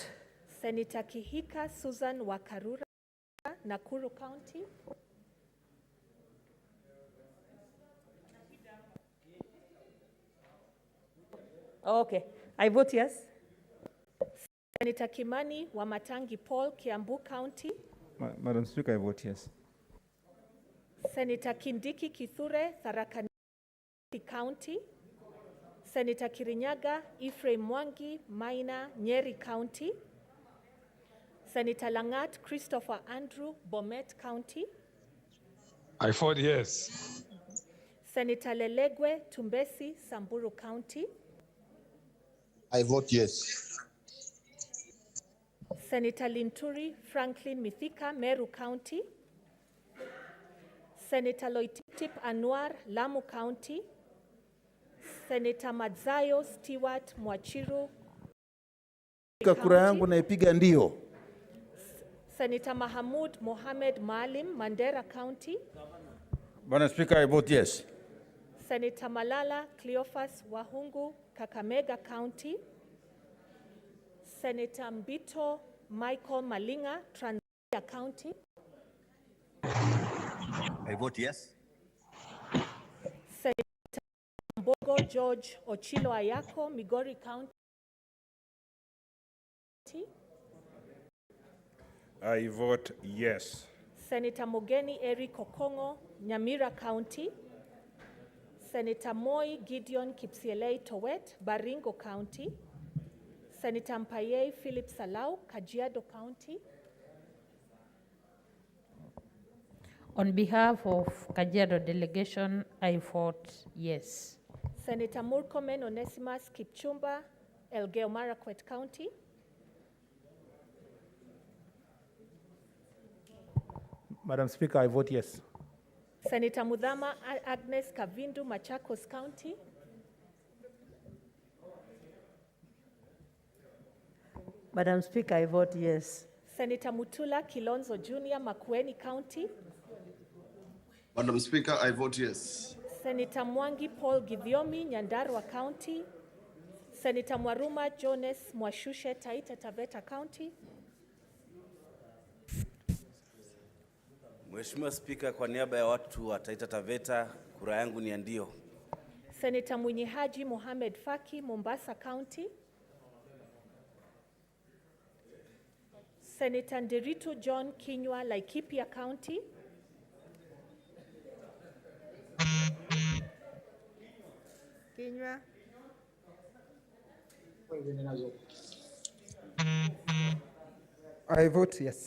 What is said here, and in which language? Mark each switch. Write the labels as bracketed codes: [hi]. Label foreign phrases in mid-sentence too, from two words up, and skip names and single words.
[en] Senator Kihika Susan Wakarura, Nakuru County. Okay, I vote yes. Senator Kimani Wamatangi Paul, Kiambu County. Madam Speaker, I vote yes. Senator Kindiki Kithure, Tharaka Nithi County. Senator Kirinyaga Ephraim Mwangi, Maina, Nyeri County. Senator Langat Christopher Andrew, Bomet County. I vote yes. Senator Lelegwe Tumbesi, Samburu County. I vote yes. Senator Linturi Franklin Mithika, Meru County. Senator Loitip Anwar, Lamu County. Senator Madzayo Stewart Mwachiru. [sw] Kura yangu naipiga ndio. [en] Senator Mahamud Mohamed Maalim, Mandera County. Madam Speaker, I vote yes. Senator Malala Cleophas Wahungu, Kakamega County. Senator Mbito Michael Malinga, Trans Nzoia County. I vote yes. Senator Mbogo George Ochilo Ayako, Migori County. I vote yes. Senator Mogeni Eric Okongo, Nyamira County. Senator Moi Gideon Kipsielei Towet, Baringo County. Senator Mpaye Philip Salau, Kajiado County. On behalf of Kajiado delegation, I vote yes. Senator Murkomen Onesimus Kipchumba, Elgeyo Marakwet County. Madam Speaker, I vote yes. Senator Mudhama Agnes Kavindu, Machakos County. Madam Speaker, I vote yes. Senator Mutula Kilonzo Jr., Makueni County. Madam Speaker, I vote yes. Senator Mwangi Paul Githiomi, Nyandarua County. Senator Mwaruma Jones Mwashushe, Taita Taveta County. [sw] Mheshimiwa Spika, kwa niaba ya watu wa Taita Taveta, kura yangu ni ya ndio. [en] Senator Mwinyi Haji Mohamed Faki, Mombasa County. Senator Nderitu John Kinyua, Laikipia County. Kinyua. I vote yes.